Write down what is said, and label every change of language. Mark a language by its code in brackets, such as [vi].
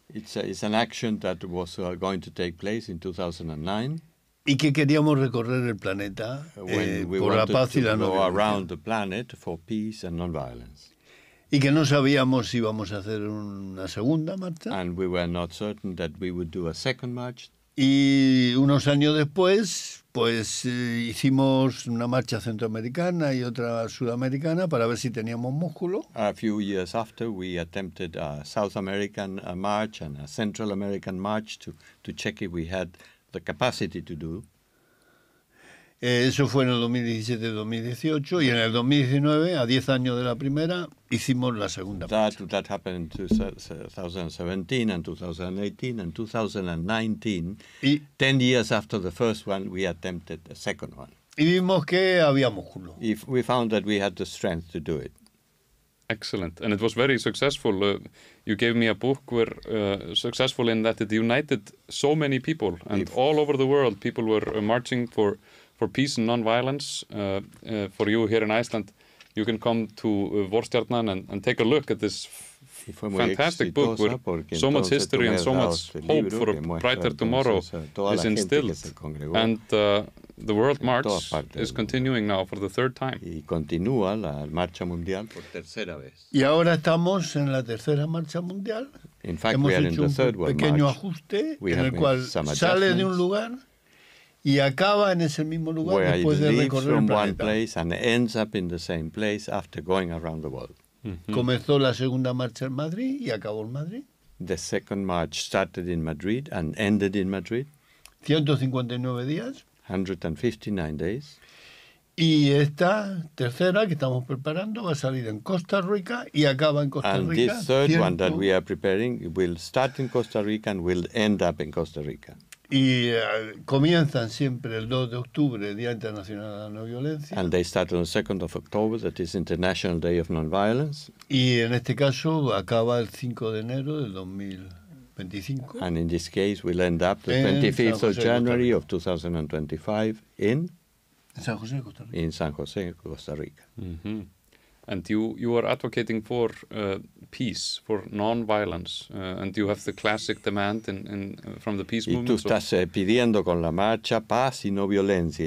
[en] It's an action that was going to take place in 2009. [es] Y que queríamos recorrer el planeta por la paz y la no violencia. [en] Around the planet for peace and nonviolence. [es] Y que no sabíamos si íbamos a hacer una segunda marcha. [en] And we were not certain that we would do a second march. [es] Y unos años después, pues hicimos una marcha centroamericana y otra sudamericana para ver si teníamos músculo. [en] A few years after, we attempted a South American march and a Central American march to check if we had the capacity to do. [es] Eso fue en el 2017-2018 y en el 2019, a 10 años de la primera, hicimos la segunda marcha. [en] That happened in 2017 and 2018 and 2019. 10 years after the first one, we attempted the second one. [es] Y vimos que había músculo. [en] We found that we had the strength to do it. Excellent. And it was very successful. You gave me a book where successful in that it united so many people. And all over the world, people were marching for peace and non-violence. For you here in Iceland, you can come to Vorstjarnan and take a look at this fantastic book with so much history and so much hope for a brighter tomorrow is instilled. And the World March is continuing now for the third time. [es] Y continúa la marcha mundial por tercera vez. Y ahora estamos en la tercera marcha mundial. [en] In fact, we are in the third one. [es] Hemos hecho un pequeño ajuste en el cual sale de un lugar y acaba en ese mismo lugar después de recorrer el planeta. [en] One place and ends up in the same place after going around the world. [es] Comenzó la segunda marcha en Madrid y acabó en Madrid. [en] The second march started in Madrid and ended in Madrid. [es] 159 días. [en] 159 days. [es] Y esta tercera que estamos preparando va a salir en Costa Rica y acaba en Costa Rica. [en] And this third one that we are preparing will start in Costa Rica and will end up in Costa Rica. [es] Y comienzan siempre el 2 de octubre, Día Internacional de la No Violencia. [en] And they start on the 2nd of October, that is International Day of Nonviolence. [es] Y en este caso acaba el 5 de enero del 2025. [en] And in this case will end up the 25th of January of 2025 in San José, Costa Rica. In San José, Costa Rica. And you are advocating for peace, for non-violence, and you have the classic demand from the peace movement. [es] Y tú estás pidiendo con la marcha paz y no violencia.